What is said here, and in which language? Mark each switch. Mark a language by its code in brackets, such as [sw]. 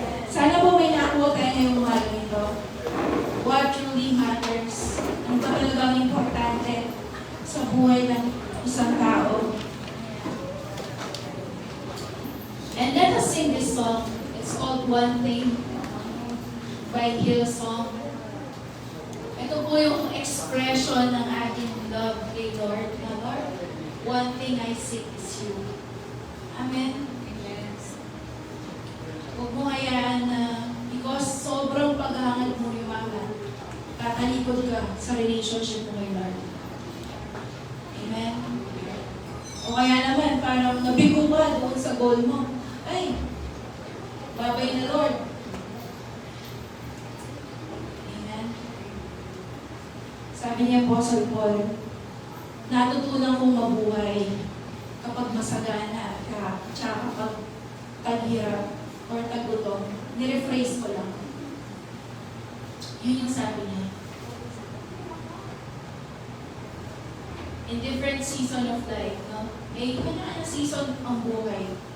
[tl] Sana po may nakuha tayo ngayong umaga nito. [en] What truly matters? [tl] Ano ba talagang importante sa buhay ng isang tao? [en] And let us sing this song. It's called One Thing by Hillsong. [tl] Ito po yung expression ng ating love kay Lord. [en] Na Lord, one thing I seek is you. Amen? [tl] Huwag mo hayaan na because sobrang paghahangad mo yung mama, tatalikod ka sa relationship mo kay Lord. Amen? O kaya naman, parang nabigo ka doon sa goal mo. Ay, babay na Lord. Sabi niya Apostle Paul, natutunan kong mabuhay kapag masagana ka, tsaka kapag taghirap or tagutom. Nirephrase ko lang. Yun yung sabi niya. [en] In different season of life, no? [tl] Kanya-kanya season ang buhay.